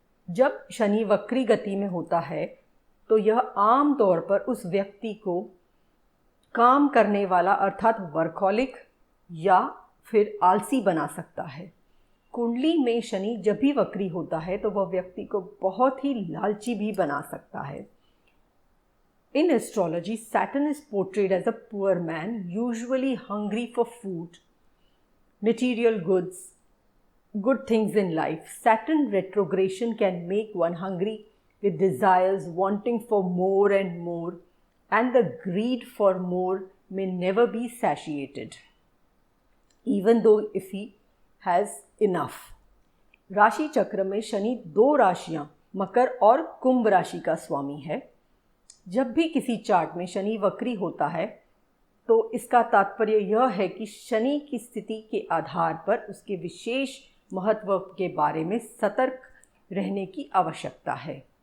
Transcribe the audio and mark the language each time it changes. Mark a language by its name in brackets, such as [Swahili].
[Hindi] जब शनि वक्री गति में होता है तो यह आम तौर पर उस व्यक्ति को काम करने वाला अर्थात वर्कहॉलिक या फिर आलसी बना सकता है। कुंडली में शनि जब भी वक्री होता है तो वह व्यक्ति को बहुत ही लालची भी बना सकता है। [English] In astrology, Saturn is portrayed as a poor man, usually hungry for food, material goods, good things in life. Saturn retrogression can make one hungry with desires, wanting for more and more, and the greed for more may never be satiated, even though if he has enough. [Hindi] राशि चक्र में शनि 2 राशियां मकर और कुंभ राशि का स्वामी है। जब भी किसी चार्ट में शनि वक्री होता है तो इसका तात्पर्य यह है कि शनि की स्थिति के आधार पर उसके विशेष महत्व के बारे में सतर्क रहने की आवश्यकता है।